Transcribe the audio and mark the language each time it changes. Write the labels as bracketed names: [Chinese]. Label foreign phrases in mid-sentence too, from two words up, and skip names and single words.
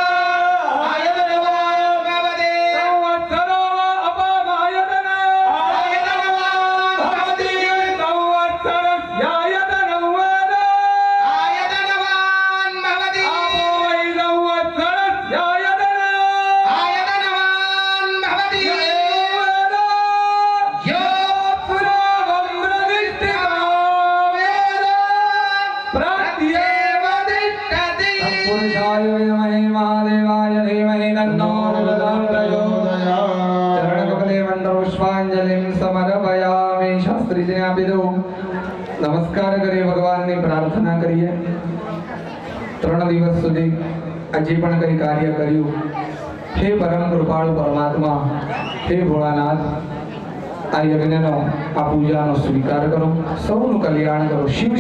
[Sanskrit] आयतनवान् भवते संवत्सरो वा अपामायतनो आयतनवान् भवते संवत्सरस्यायतनं वेद आयतनवान् भवते आपो वै संवत्सरस्यायतनो आयतनवान् भवते वेद यो पुरावं प्रतिष्ठितो वेद प्रत्येव तिष्ठति। तत्पुरुषाय विद्महे महादेवाय धीमहि तन्नो प्रचोदयात्। चरणकमले मंत्रपुष्पाञ्जलिं समर्पयामि। [Gujarati] शास्त्रीजीने આપી દો। નમસ્કાર કરીએ, ભગવાનની પ્રાર્થના કરીએ। 3 દિવસ સુધી આજે પણ કઈ કાર્ય કર્યું, હે પરમ કૃપાળુ પરમાત્મા, હે ભોળાનાથ, આ યજ્ઞનો આ પૂજાનો સ્વીકાર કરો, સૌનું કલ્યાણ કરો।